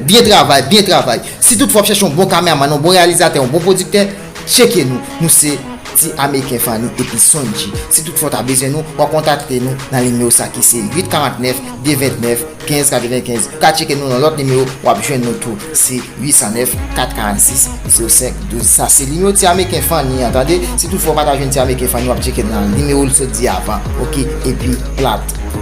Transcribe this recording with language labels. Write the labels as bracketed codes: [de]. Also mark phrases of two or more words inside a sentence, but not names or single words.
[ht] Byen travay, byen travay. Si toutfwa w chèche yon bon kameraman, yon bon reyalizatè, yon bon pwodiktè, cheke nou. Nou se ti Ameriken Fanny epi Sonji. Si toutfwa ta bezwen nou, w ap kontakte nou nan nimewo sa ki se huit karant nèf, de vennèf, kenz katrevenkenz. Ka cheke nou nan lòt nimewo, w ap jwenn nou tou. Se huit cent neuf, quatre quarante-six, zéro cinq, douze. Sa se nimewo ti Ameriken Fanny, tande? Si toutfwa pa ta jwenn ti Ameriken Fanny, w ap cheke nan nimewo l sot di avan. Ok? Epi, plat.